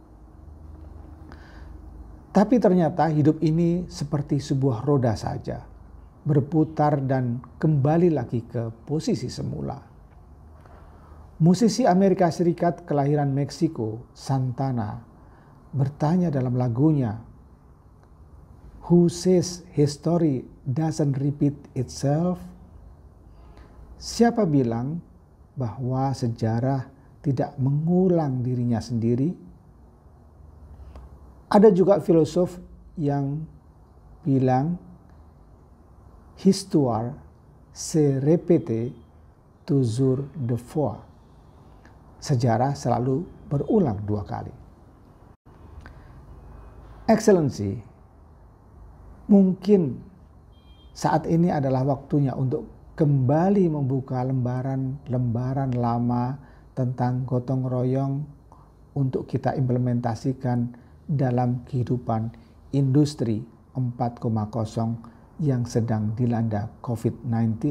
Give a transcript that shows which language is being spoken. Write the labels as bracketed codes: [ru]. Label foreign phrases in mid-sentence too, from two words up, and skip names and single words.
[id] Tapi ternyata hidup ini seperti sebuah roda saja, berputar dan kembali lagi ke posisi semula. Musisi Amerika Serikat kelahiran Meksiko, Santana, bertanya dalam lagunya, [en] "Who says history doesn't repeat itself?" [id] Siapa bilang bahwa sejarah tidak mengulang dirinya sendiri? Ada juga filosof yang bilang, [fr] "Histoire se répète toujours deux fois." [id] Sejarah selalu berulang dua kali. Excellency, mungkin saat ini adalah waktunya untuk kembali membuka lembaran-lembaran lama tentang gotong royong untuk kita implementasikan dalam kehidupan industri 4.0 yang sedang dilanda COVID-19.